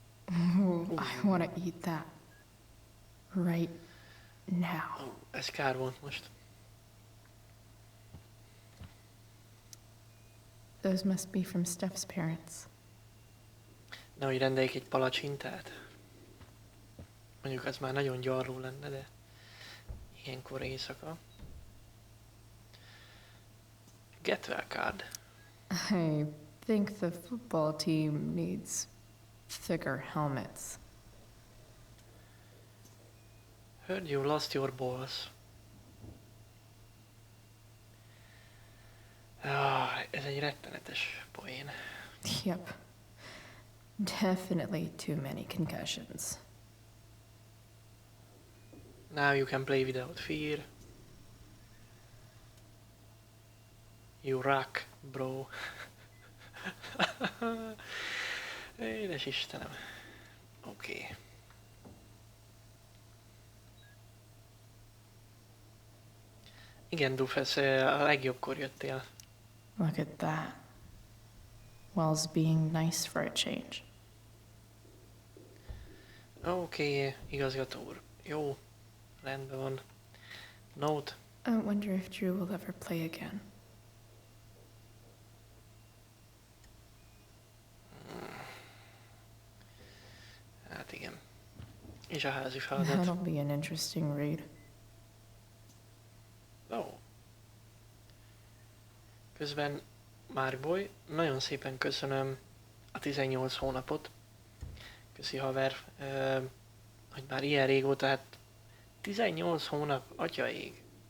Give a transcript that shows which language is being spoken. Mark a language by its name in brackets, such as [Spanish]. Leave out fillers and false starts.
[English] Ooh, I want to eat that right now. [Hungarian] Ó, ez kár volt most. [English] Those must be from Steph's parents. [Hungarian] Nehogy rendeljék egy palacsintát. Mondjuk az már nagyon gyarló lenne, de ilyenkor éjszaka. [English] Get well card. I think the football team needs thicker helmets. Heard you lost your balls. [Hungarian] Ez egy rettenetes poén. [English] Yep. Definitely too many concussions. Now you can play without fear. You rock, bro. [Hungarian] Édes Istenem. Oké. Igen, Dufesz, a legjobbkor jöttél. [English] Look at that. Wells being nice for a change. [Hungarian] Oké, igazgató úr. Jó, rendben van. Note. [English] I wonder if Drew will ever play again. [Hungarian] Hát igen. És a házi feladat. [English] That'll be an interesting read. Ó. [Hungarian] Közben, Márboly, nagyon szépen köszönöm a 18 hónapot. Köszi haver, hogy már ilyen régóta, hát 18 hónap, atya ég.